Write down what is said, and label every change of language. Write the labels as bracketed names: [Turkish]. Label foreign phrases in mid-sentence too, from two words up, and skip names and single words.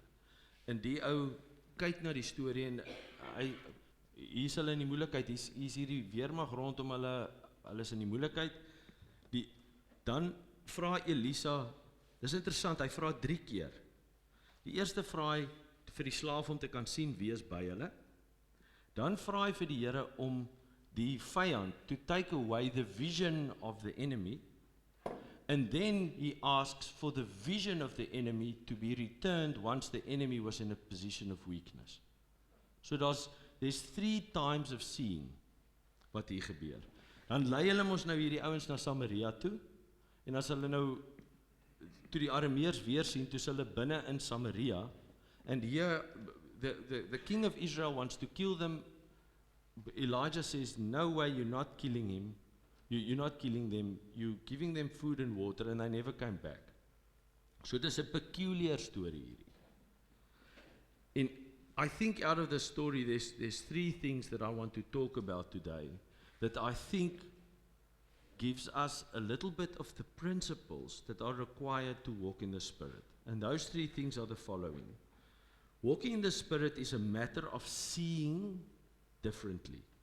[Afrikaans] En die ou kyk na die storie en hier is hulle in die moeilikheid, hier is hierdie weermag rondom hulle is in die moeilikheid. Dan vra Elisa, dis interessant, hy vra 3 keer. Die eerste vra hy vir die slaaf om te kan sien wie is by hulle. Dan vra hy vir die Here om die vyand [English] to take away the vision of the enemy. And then he asks for the vision of the enemy to be returned once the enemy was in a position of weakness. So there's 3 times of seeing [Afrikaans] wat hier gebeur. Dan lei hulle mos nou hierdie ouens na Samaria toe, en as hulle nou, toe die Arameërs weer sien, toe hulle binne in Samaria, [English] and here, the king of Israel wants to kill them. Elijah says, no way, you're not killing him. You're not killing them, you're giving them food and water and they never came back. [Afrikaans] So dis 'n [English] peculiar story [Afrikaans] hierdie. [English] And I think out of the story there's three things that I want to talk about today that I think gives us a little bit of the principles that are required to walk in the Spirit. And those three things are the following. Walking in the Spirit is a matter of seeing differently.